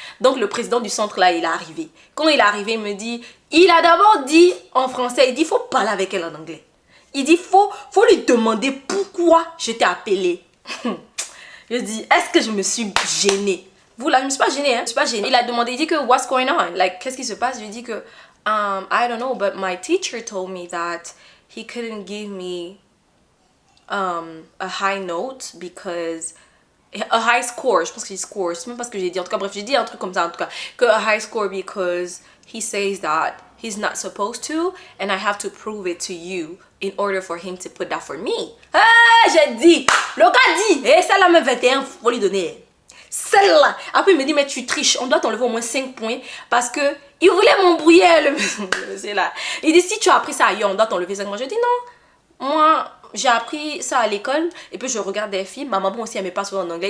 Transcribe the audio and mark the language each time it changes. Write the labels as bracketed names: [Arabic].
[French] Donc, le président du centre là, il est arrivé. Quand il est arrivé, il me dit, il a d'abord dit en français, il dit, il faut parler avec elle en anglais. Il dit, faut lui demander pourquoi je t'ai appelé. Je dis, est-ce que je me suis gênée? Vous là, je ne me suis pas gênée, hein? Je ne suis pas gênée. Il a demandé, il dit que, [English] what's going on? Like, [French] qu'est-ce qui se passe? Je lui dis que, [English] I don't know, but my teacher told me that he couldn't give me a high note because... A high score, [French] je pense qu'il score, c'est même pas ce que j'ai dit. En tout cas, bref, j'ai dit un truc comme ça, en tout cas. [English] Que a high score because he says that he's not supposed to and I have to prove it to you in order for him to put that for me. [French] Ah, j'ai dit, le gars dit, celle-là me 21, faut lui donner. Celle-là. Après, il me dit, mais tu triches, on doit t'enlever au moins 5 points parce que il voulait m'embrouiller, le monsieur là. Il dit, si tu as appris ça ailleurs, on doit t'enlever 5 points. Je dis, non, moi... J'ai appris ça à l'école et puis je regarde des films. Ma maman aussi, elle me parle souvent en anglais.